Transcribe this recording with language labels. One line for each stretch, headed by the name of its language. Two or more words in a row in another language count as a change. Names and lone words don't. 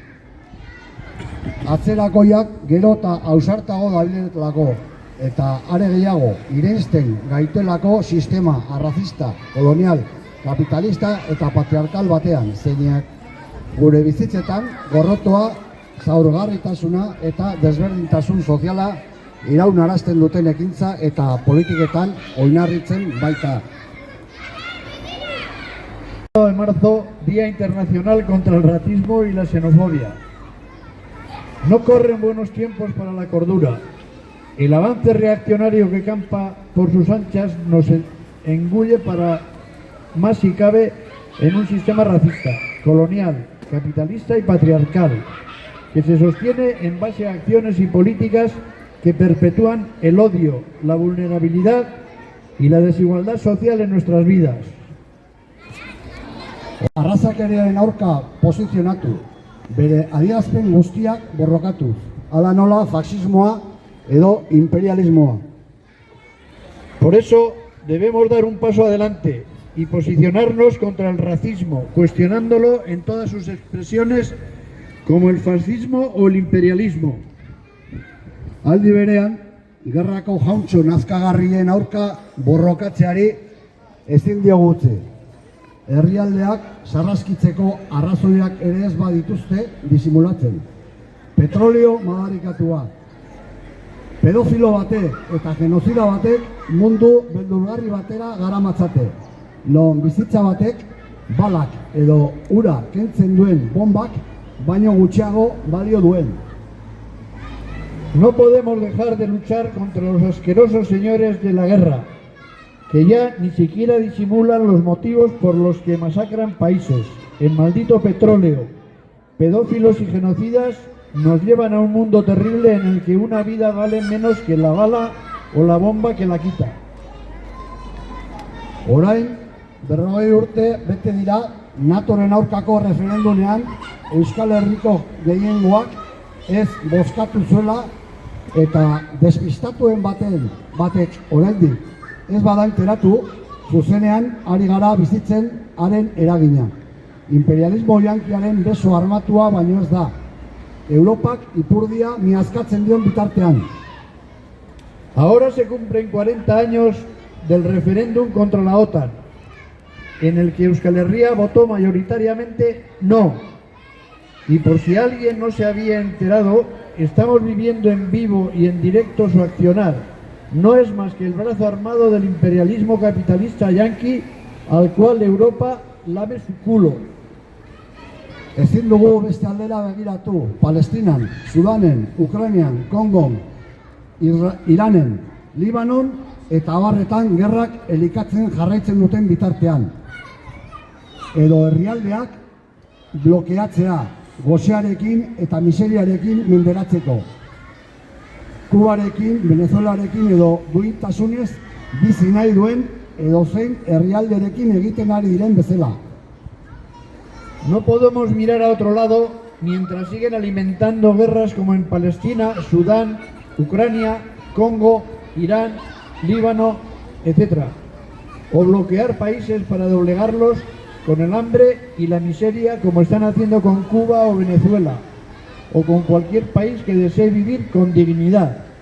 Basque: Atzerakoiak gero eta ausartago dabiletelako, eta are gehiago irensten gaitelako sistema arrazista, kolonial, kapitalista eta patriarkal batean, zeinak gure bizitzetan gorrotoa, zaurgarritasuna eta desberdintasun soziala iraunarazten duten ekintza eta politiketan oinarritzen baita.
Spanish: De marzo, Día Internacional contra el Racismo y la Xenofobia. No corren buenos tiempos para la cordura. El avance reaccionario que campa por sus anchas nos engulle para más si cabe en un sistema racista, colonial, capitalista y patriarcal, que se sostiene en base a acciones y políticas que perpetúan el odio, la vulnerabilidad y la desigualdad social en nuestras vidas.
Basque: Arrazakeriaren aurka posizionatu, bere adierazpen guztiak borrokatuz, hala nola faxismoa edo imperialismoa.
Spanish: Por eso debemos dar un paso adelante y posicionarnos contra el racismo, cuestionándolo en todas sus expresiones como el fascismo o el imperialismo.
Basque: Aldi berean, gerrako jauntxo nazkagarrien aurka borrokatzeari ezin diogu utzi. Herrialdeak sarraskitzeko arrazoiak ere ez badituzte disimulatzen. Petrolio madarikatua. Pedofilo batek eta genozida batek mundu beldurgarri batera garamatzate. Non bizitza batek balak edo ura kentzen duen bombak baino gutxiago balio duen.
Spanish: No podemos dejar de luchar contra los asquerosos señores de la guerra, que ya ni siquiera disimulan los motivos por los que masacran países. El maldito petróleo, pedófilos y genocidas nos llevan a un mundo terrible en el que una vida vale menos que la bala o la bomba que la quita.
Basque: Orain, 40 urte bete dira NATOren aurkako referendumean Euskal Herriko gehiengoak ez bozkatu zuela eta despistatuen batek oraindik ez bada enteratu, zuzenean ari gara bizitzen haren eragina. Imperialismo yankiaren beso armatua baino ez da. Europak ipurdia miazkatzen dion bitartean.
Spanish: Ahora se cumplen 40 años del referéndum contra la OTAN, en el que Euskal Herria votó mayoritariamente no. Y por si alguien no se había enterado, estamos viviendo en vivo y en directo su accionar. No es más que el brazo armado del imperialismo capitalista yanqui al cual Europa lame su culo.
Basque: Ezin dugu beste aldera begiratu, Palestinan, Sudanen, Ukrainian, Kongon, Iranen, Libanon eta abarretan gerrak elikatzen jarraitzen duten bitartean. Edo herrialdeak blokeatzea, gosearekin eta miseriarekin menderatzeko. Kubarekin, Venezuelarekin edo duintasunez bizi nahi duen edozein herrialderekin egiten ari diren bezala.
Spanish: No podemos mirar a otro lado mientras siguen alimentando guerras como en Palestina, Sudán, Ucrania, Congo, Irán, Líbano, etc. O bloquear países para doblegarlos con el hambre y la miseria como están haciendo con Cuba o Venezuela, o con cualquier país que desee vivir con dignidad.